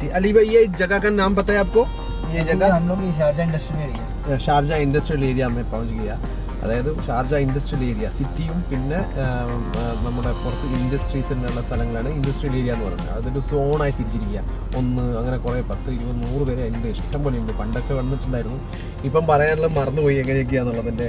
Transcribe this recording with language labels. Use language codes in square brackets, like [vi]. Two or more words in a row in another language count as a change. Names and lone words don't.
[hi] अली भाई ये जगह का नाम पता है आपको? ये जगह हम लोग शारजा इंडस्ट्रियल एरिया, ഷാർജ ഇൻഡസ്ട്രിയൽ ഏരിയ में पहुंच गया. [ml] അതായത് ഷാർജ [en] industrial area [ml] സിറ്റിയും പിന്നെ നമ്മുടെ പുറത്ത് ഇൻഡസ്ട്രീസിനുള്ള സ്ഥലങ്ങളാണ് ഇൻഡസ്ട്രിയൽ ഏരിയ എന്ന് പറയുന്നത്. അതൊരു സോണായി തിരിച്ചിരിക്കുക. അങ്ങനെ കുറേ 10, 20, 100 പേര് എൻ്റെ ഇഷ്ടം പോലെ ഉണ്ട്. പണ്ടൊക്കെ വന്നിട്ടുണ്ടായിരുന്നു, ഇപ്പം പറയാനുള്ള മറന്നുപോയി എങ്ങനെയൊക്കെയാണെന്നുള്ളതിൻ്റെ.